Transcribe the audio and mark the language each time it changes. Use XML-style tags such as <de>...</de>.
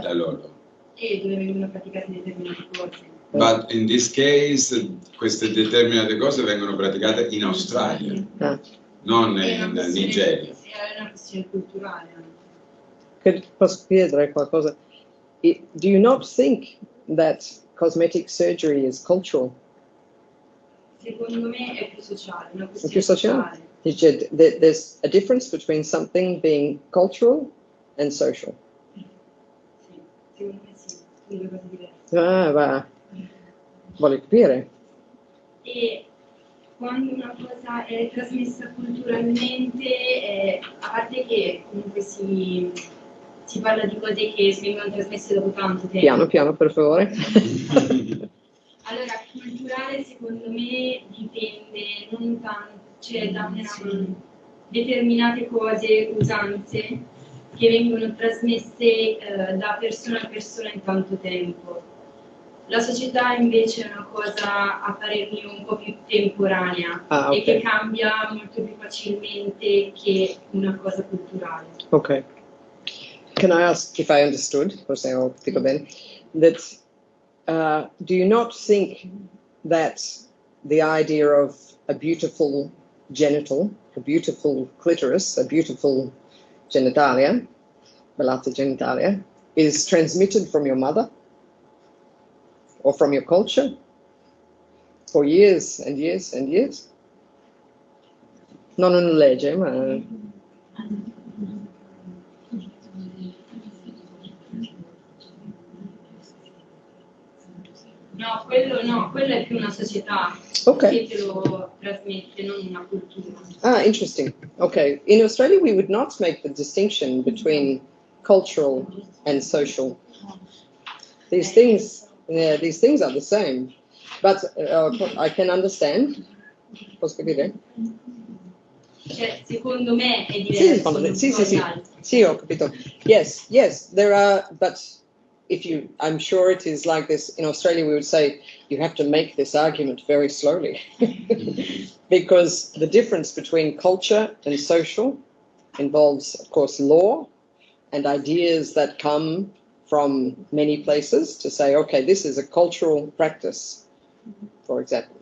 <it>da loro? E dove vengono praticate determinate cose.</it> <en>But in this case,</en> <it>queste determinate cose vengono praticate in Australia, non in Nigeria. È una questione culturale. Posso chiedere qualcosa?</it> <en>Do you not think that cosmetic surgery is cultural?</en> <it>Secondo me è più sociale, una È questione più sociale?</it> <en>There's a difference between something being cultural and social.</en> <it>Sì, secondo me sì, sono due cose diverse. Va. Vuole capire? E quando una cosa è trasmessa culturalmente, a parte che comunque si parla di cose che vengono trasmesse dopo tanto tempo. Piano, per favore. Allora, culturale secondo me dipende non tanto, cioè da determinate cose, usanze, che vengono trasmesse da persona a persona in tanto tempo. La società invece è una cosa, a parer mio, un po' più temporanea e che cambia molto più facilmente che una cosa culturale. Ok.</it> <en>Can I ask if I understood,</en> <it>forse ho capito bene,</it> <en>that do you not think that the idea of a beautiful genital, a beautiful clitoris, a beautiful genitalia, velata genitalia, is transmitted from your mother or from your culture for years and years and years?</en> <it>Non una legge, ma... No, quello è più una società che te lo trasmette, non una cultura.</it> <en>Interesting. Okay. In Australia, we would not make the distinction between cultural and social. These things are the same. But I can understand.</en> <it>Posso capire? Cioè, secondo me è diverso. Sì, ho capito.</it> <en>Yes, there are, but I'm sure it is like this. In Australia, we would say you have to make this argument very slowly because the difference between culture and social involves, of course, law and ideas that come from many places to say, okay, this is a cultural practice, for example.</en>